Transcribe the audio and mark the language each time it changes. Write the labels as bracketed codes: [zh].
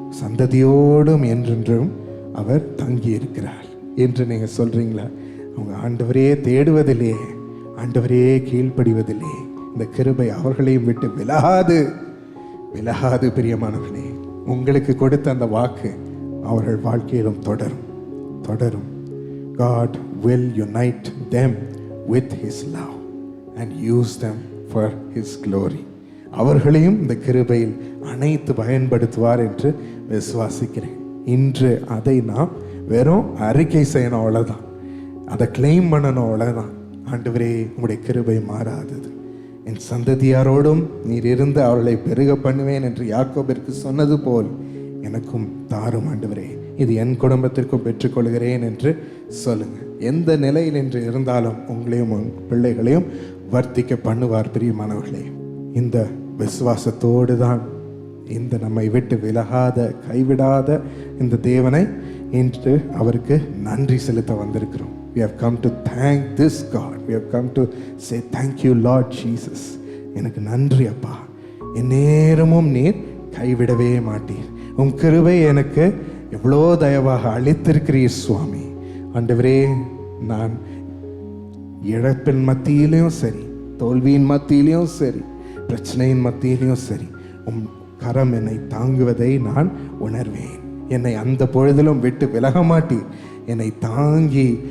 [ta] சந்ததியோடும் என்றென்றும் அவர் தங்கி இருக்கிறார் என்று நீங்க சொல்றீங்களா? அவங்க ஆண்டவரையே தேடுவதில்லையே, ஆண்டவரையே கீழ்ப்படிவதில்லையே, இந்த கிருபை அவர்களையும் விட்டு விலகாது விலகாது. பிரியமானவர்களே, உங்களுக்கு கொடுத்த அந்த வாக்கு அவர்கள் வாழ்க்கையிலும் தொடரும் தொடரும். [en] God will unite them with His love and use them for His glory. [ta] அவர்களையும் இந்த கிருபையில் அனைத்து பயன்படுத்துவார் என்று விசுவாசிக்கிறேன். இன்று அதை நாம் வெறும் அறிக்கை செய்யணும், அவ்வளோதான். அதை கிளைம் பண்ணணும், அவ்வளோதான். ஆண்டவரே, உங்களுடைய கிருபை மாறாதது. என் சந்ததியாரோடும் நீர் இருந்து அவர்களை பெருக பண்ணுவேன் என்று யாக்கோபிற்கு சொன்னது போல் எனக்கும் தாரும் ஆண்டவரே, இது என் குடும்பத்திற்கும் பெற்றுக்கொள்கிறேன் என்று சொல்லுங்க. எந்த நிலையில் என்று இருந்தாலும் உங்களையும் உன் பிள்ளைகளையும் வர்த்திக்க பண்ணுவார். பிரியமானவர்களே, இந்த விசுவாசத்தோடு தான் இந்த நம்மை விட்டு விலகாத கைவிடாத இந்த தேவனை இன்று அவருக்கு நன்றி செலுத்த வந்திருக்கிறோம். [en] We have come to thank this God. We have come to say thank you Lord Jesus. [ta] எனக்கு நன்றி அப்பா, எந்நேரமும் நீர் கைவிடவே மாட்டீர். உம் கிருபை எனக்கு எவ்வளோ தயவாக அளித்திருக்கிறீர் சுவாமி. ஆண்டவரே, நான் இழப்பின் மத்தியிலையும் சரி, தோல்வியின் மத்தியிலையும் சரி, பிரச்சனையின் மத்தியிலையும் சரி, உம் கரம் என்னை தாங்குவதை நான் உணர்வேன். என்னை அந்த பொழுதிலும் விட்டு விலக மாட்டீர். என்னை தாங்கி